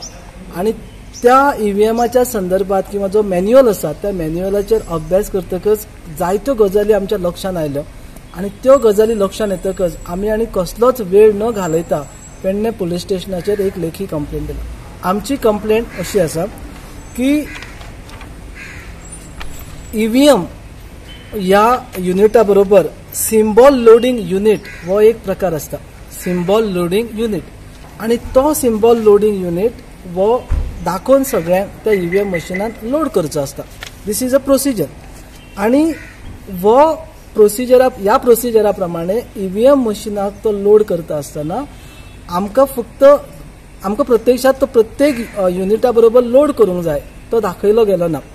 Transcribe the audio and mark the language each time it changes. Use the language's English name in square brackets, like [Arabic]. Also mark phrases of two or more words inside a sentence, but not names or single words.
[Konkani] आणि त्या ईव्हीएमाच्या संदर्भात किंवा जो मॅन्युअल आसा त्या मॅन्युअलाचेर अभ्यास करतकच जायत्यो गजाली आमच्या लक्षात आयल्यो आणि त्यो गजाली लक्षात येतकच आमी आनी कसलोच वेळ न घालयता पेडणे पुलीस स्टेशनाचेर एक लेखी कंप्लेंट दिली. आमची कंप्लेंट अशी आसा की ईव्हीएम या युनिटा बरोबर [English] symbol loading unit [Konkani] हो एक प्रकार असता. [English] symbol loading unit [Konkani] आणि तो [English] symbol loading unit [Konkani] वो दाखोवन सगळ्यांक त्या ईव्हीएम मशिनान लोड करचो असता. [English] this is a procedure [Konkani] आणि वो ह्या प्रोसिजरा प्रमाणे ईव्हीएम मशिनाक तो लोड करता आसतना आमकां प्रत्यक्षात तो प्रत्येक युनिटा बरोबर लोड करूंक जाय तो दाखयलो गेलो ना.